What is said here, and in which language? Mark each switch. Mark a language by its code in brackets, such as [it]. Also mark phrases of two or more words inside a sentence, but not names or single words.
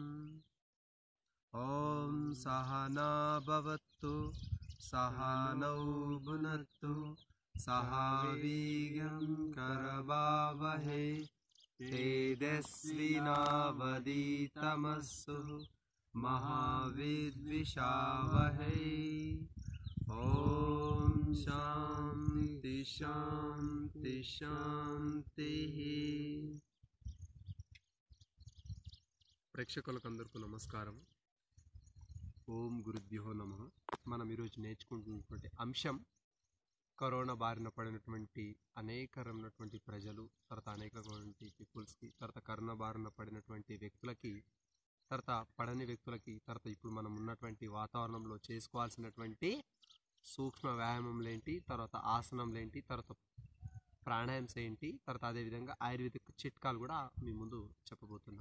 [sa] ॐ सहना भवतु सहनौ भुनक्तु सह वीर्यं करवावहै तेजस्विनावधीतमस्तु मा विद्विषावहै। ॐ शान्ति शान्ति शान्तिः। [te] ప్రేక్షకులకు అందరికీ నమస్కారం. [sa] ఓం గురుభ్యో నమః. [te] మనం ఈరోజు నేర్చుకుంటున్నటువంటి అంశం కరోనా బారిన పడినటువంటి అనేకమైనటువంటి ప్రజలు, తర్వాత అనేకమైనటువంటి పీపుల్స్కి, తర్వాత కరోనా బారిన పడినటువంటి వ్యక్తులకి, తర్వాత పడని వ్యక్తులకి, తర్వాత ఇప్పుడు మనం ఉన్నటువంటి వాతావరణంలో చేసుకోవాల్సినటువంటి సూక్ష్మ వ్యాయామంలేంటి, తర్వాత ఆసనంలేంటి, తర్వాత ప్రాణాయామ్స్ ఏంటి, తర్వాత అదేవిధంగా ఆయుర్వేదిక్ చిట్కాలు కూడా మీ ముందు చెప్పబోతున్నాం.